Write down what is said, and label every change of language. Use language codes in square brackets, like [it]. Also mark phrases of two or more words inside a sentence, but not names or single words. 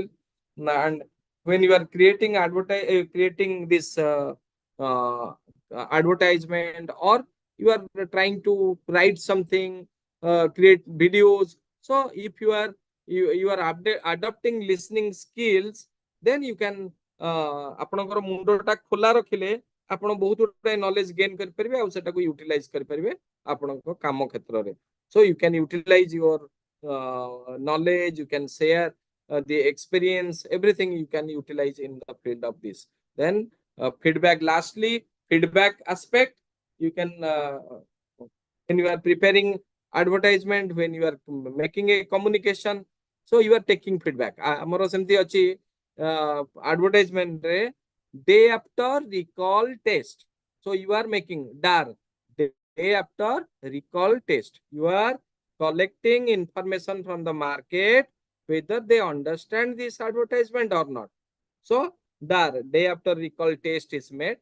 [en] And when you are creating creating this advertisement, or you are trying to write something, create videos. So if you are adopting listening skills, then you can [or] ଆପଣଙ୍କର ମୁଣ୍ଡଟା ଖୋଲା ରଖିଲେ ଆପଣ ବହୁତ ଗୁଡ଼ାଏ [en] knowledge gain [or] କରିପାରିବେ ଆଉ ସେଟାକୁ ୟୁଟିଲାଇଜ କରିପାରିବେ ଆପଣଙ୍କ କାମ କ୍ଷେତ୍ରରେ. [en] So you can utilize your knowledge, you can share the experience, everything you can utilize in the field of this. Then feedback, lastly, feedback aspect, you can when you are preparing advertisement, when you are making a communication, so you are taking feedback. [or] ଆମର ସେମିତି ଅଛି advertisement ରେ [en] day after recall test. So you are making DAR, day after recall test. You are collecting information from the market whether they understand this advertisement or not. So DAR, day after recall test is made.